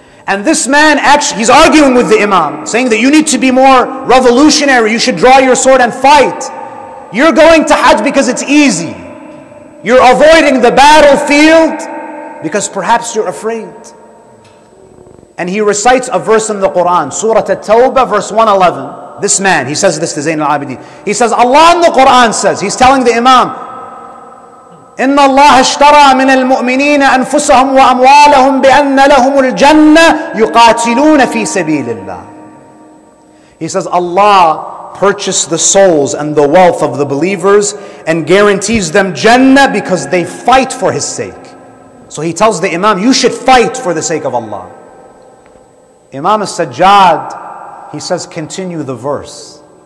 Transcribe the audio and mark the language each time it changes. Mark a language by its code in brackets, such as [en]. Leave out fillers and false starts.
[en] And this man actually, he's arguing with the Imam, saying that you need to be more revolutionary, you should draw your sword and fight. You're going to Hajj because it's easy. You're avoiding the battlefield because perhaps you're afraid. And he recites a verse in the Quran, Surah At-Tawbah, verse 111. This man, he says this to Zain al-Abidin. He says, Allah in the Quran says, he's telling the Imam, [ar] إِنَّ اللَّهَ اشْتَرَى مِنَ الْمُؤْمِنِينَ أَنفُسَهُمْ وَأَمْوَالَهُمْ بِأَنَّ لَهُمُ الْجَنَّةِ يُقَاتِلُونَ فِي سَبِيلِ اللَّهِ. [en] He says, Allah purchased the souls and the wealth of the believers and guarantees them Jannah because they fight for His sake. So he tells the Imam, you should fight for the sake of Allah. Imam al-Sajjad, he says, continue the verse.